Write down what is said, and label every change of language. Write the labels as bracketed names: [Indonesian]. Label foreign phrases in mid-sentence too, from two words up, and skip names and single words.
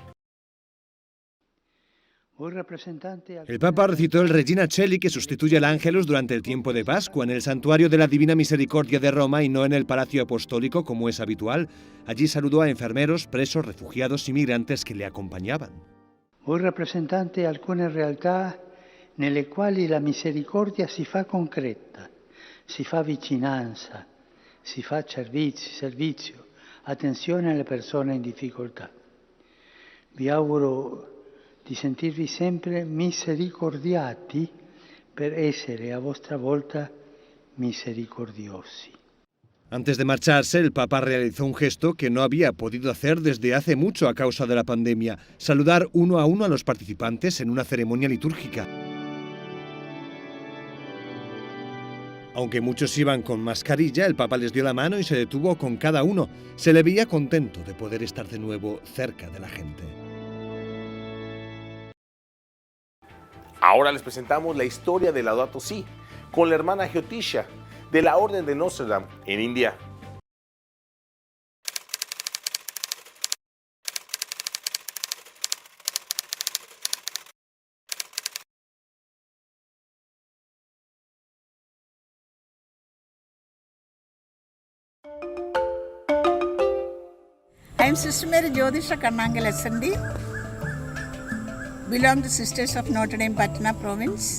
[Spanish] El Papa recitó el Regina Coeli que sustituye al Ángelus durante el tiempo de Pascua en el Santuario de la Divina Misericordia de Roma y no en el Palacio Apostólico como es habitual. Allí saludó a enfermeros, presos, refugiados y migrantes que le acompañaban. [Italian] Voi rappresentate alcune realtà nelle quali la misericordia si fa concreta, si fa vicinanza, si fa servizio, attenzione alle persone in difficoltà. Vi auguro di sentirvi sempre misericordiati per essere a vostra volta misericordiosi. [Spanish] Antes de marcharse, el Papa realizó un gesto que no había podido hacer desde hace mucho a causa de la pandemia: saludar uno a los participantes en una ceremonia litúrgica. Aunque muchos iban con mascarilla, el Papa les dio la mano y se detuvo con cada uno. Se le veía contento de poder estar de nuevo cerca de la gente. Ahora les presentamos la historia de Laudato Si, con la hermana Jyotisha, de la Orden de Notre Dame, en India. [English] I am Sister Mary Jyotisha Karmangal SND, belong to Sisters of Notre Dame Patna Province.